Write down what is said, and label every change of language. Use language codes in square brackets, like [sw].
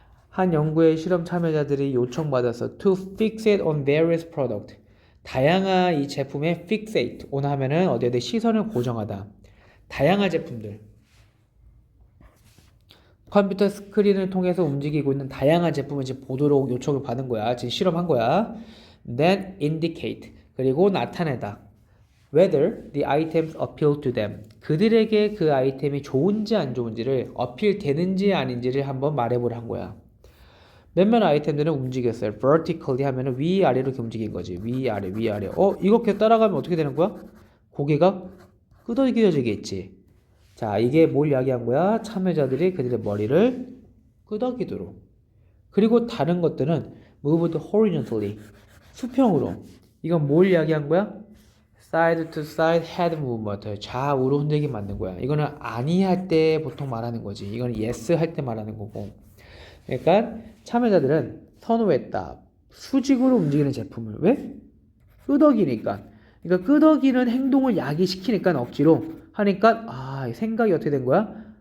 [ko] 한 연구의 실험 참여자들이 요청받아서 [en] to fixate on various product. [ko] 다양한 이 제품에 [en] fixate on [ko] 하면은 어디에 시선을 고정하다. 다양한 제품들. 컴퓨터 스크린을 통해서 움직이고 있는 다양한 제품을 지금 보도록 요청을 받은 거야. 지금 실험한 거야. [en] Then indicate. [ko] 그리고 나타내다. [en] Whether the items appeal to them. [ko] 그들에게 그 아이템이 좋은지 안 좋은지를 어필 되는지 아닌지를 한번 말해보라 한 거야. 몇몇 아이템들은 움직였어요. vertically 하면은 위아래로 이렇게 움직인 거지. 위아래, 위아래. 이렇게 따라가면 어떻게 되는 거야? 고개가 끄덕여지겠지. 자, 이게 뭘 이야기한 거야? 참여자들이 그들의 머리를 끄덕이도록. 그리고 다른 것들은 [en] moved horizontally. [ko] 수평으로. 이건 뭘 이야기한 거야? [en] side to side head movement. [ko] 좌우로 흔들기 만든 거야. 이거는 아니 할 때 보통 말하는 거지. 이거는 yes 할 때 말하는 거고. 그러니까 참여자들은 선호했다. 수직으로 움직이는 제품을. 왜? 끄덕이니까. 그러니까 끄덕이는 행동을 야기시키니까 억지로 하니까 생각이 어떻게 된 거야?